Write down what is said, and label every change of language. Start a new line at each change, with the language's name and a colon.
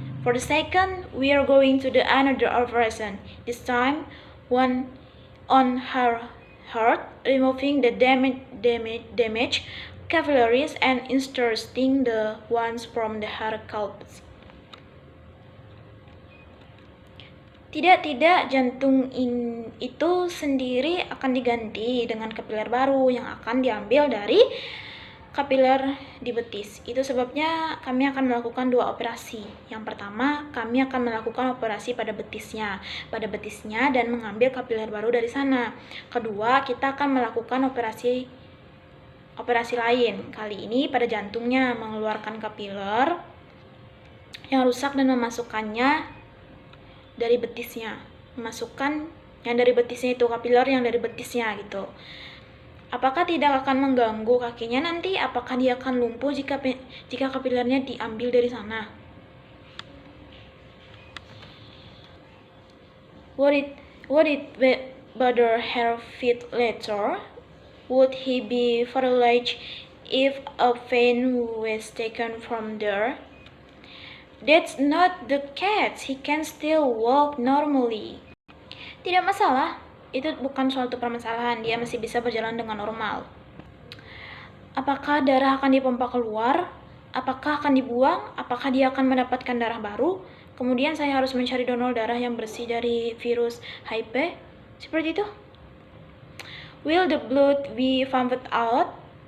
English: For the second, we are going to do another operation, this time one on her heart, removing the damaged capillaries and inserting the ones from the heart calves.
Indonesian: Tidak, jantung itu sendiri akan diganti dengan kapiler baru yang akan diambil dari kapiler di betis. Itu sebabnya kami akan melakukan 2 operasi. Yang pertama, kami akan melakukan operasi pada betisnya dan mengambil kapiler baru dari sana. Kedua, kita akan melakukan operasi lain. Kali ini pada jantungnya, mengeluarkan kapiler yang rusak dan memasukkannya dari betisnya. Memasukkan yang dari betisnya itu, kapiler yang dari betisnya gitu. Apakah tidak akan mengganggu kakinya nanti? Apakah dia akan lumpuh jika kapilernya diambil dari sana?
English: Would it bother her feet later? Would he be paralyzed if a vein was taken from there? That's not the case. He can still walk normally.
Indonesian: Tidak masalah. Itu bukan suatu permasalahan. Dia masih bisa berjalan dengan normal. Apakah darah akan dipompa keluar? Apakah akan dibuang? Apakah dia akan mendapatkan darah baru? Kemudian saya harus mencari donor darah yang bersih dari virus HIV? Seperti itu.
English: Will the blood be pumped out?